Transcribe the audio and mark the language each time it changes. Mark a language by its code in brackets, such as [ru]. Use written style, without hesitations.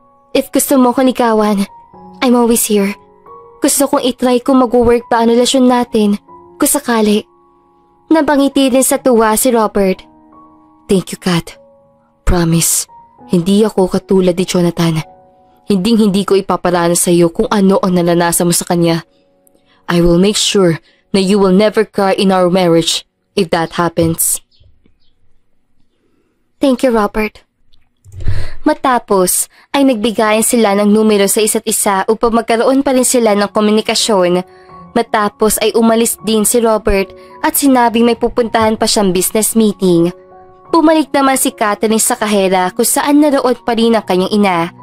[tl] If gusto mo ko ligawan, [en] I'm always here. [tl] Gusto kong itry kung mag-work pa ang relasyon natin, kung sakali. Napangiti din sa tuwa si Robert. [en] Thank you, Kat. [tl] Promise, hindi ako katulad ni Jonathan. Hindi ko ipaparanas sa iyo kung ano ang naranasan mo sa kanya. [en] I will make sure na you will never cry in our marriage if that happens. Thank you, Robert. [tl] Matapos ay nagbigayan sila ng numero sa isa't isa upang magkaroon pa rin sila ng komunikasyon. Matapos ay umalis din si Robert at sinabing may pupuntahan pa siyang business meeting. Bumalik naman si Catherine sa kahera kung saan naroon pa rin ang kanyang ina.